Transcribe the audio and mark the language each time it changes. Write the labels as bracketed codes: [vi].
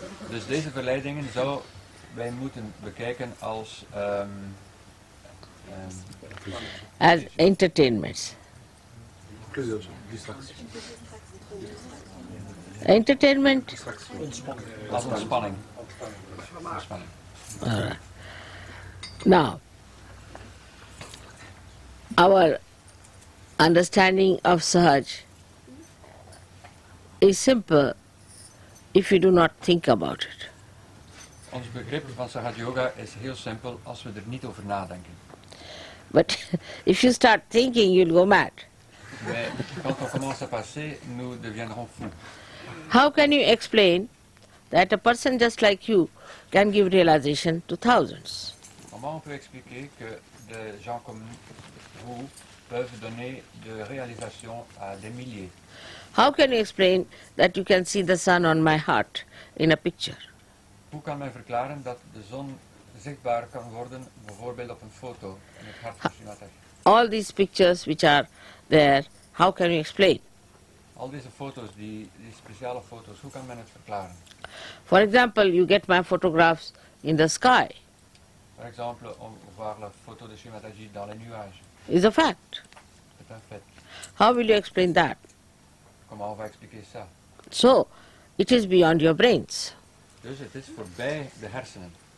[nl] Dus deze verleidingen zou wij moeten bekijken als [en] As entertainments. Entertainment. [nl] als ontspanning. [en] Alright. Now, our understanding of Sahaj is simple if you do not think about it. [nl] Ons begrip van Sahaja Yoga is heel simpel als we er niet over nadenken. [en] But if you start thinking, you'll go mad. [fr] Mais quand on commence à passer, nous deviendrons fous. [en] How can you explain that a person just like you can give realization to thousands? [fr] Comment on peut expliquer que des gens comme vous peuvent donner de réalisation à des milliers? [en] How can you explain that you can see the sun on my heart in a picture? [nl] Hoe kan men verklaren dat de zon zichtbaar kan worden, bijvoorbeeld op een foto in het hart van Shri Mataji? [en] All these pictures which are there, how can you explain? [nl] Al deze foto's, die speciale foto's, hoe kan men het verklaren? [en] For example, you get my photographs in the sky. [fr] Par exemple, on voit la photo de Shri Mataji dans les nuages. [en] Is a fact. [fr] C'est un fait. [en] How will you explain that? [fr] Comment on va expliquer ça? [en] So, it is beyond your brains. [nl] Dus het is voorbij de hersenen.